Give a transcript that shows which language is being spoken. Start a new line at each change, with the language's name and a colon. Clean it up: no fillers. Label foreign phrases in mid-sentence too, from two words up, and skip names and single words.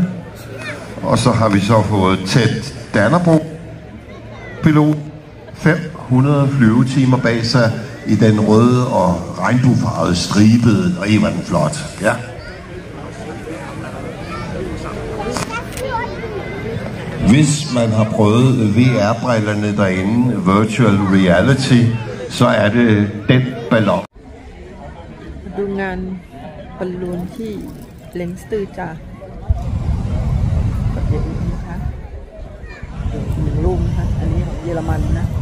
Danish: Og så har vi så fået Ted Dannebrog, pilot, 500 flyvetimer bag sig i den røde og regnbuefarvede stribede, og var den flot. Ja. Hvis man har prøvet VR-brillerne derinde,
English: virtual reality,
Danish: så er det den ballon.
Thai: ดูงานบอลลูนที่เล็งสตือจากประเทศนี้นะคะ1 ลูกนะคะอันนี้ของเยอรมันนะ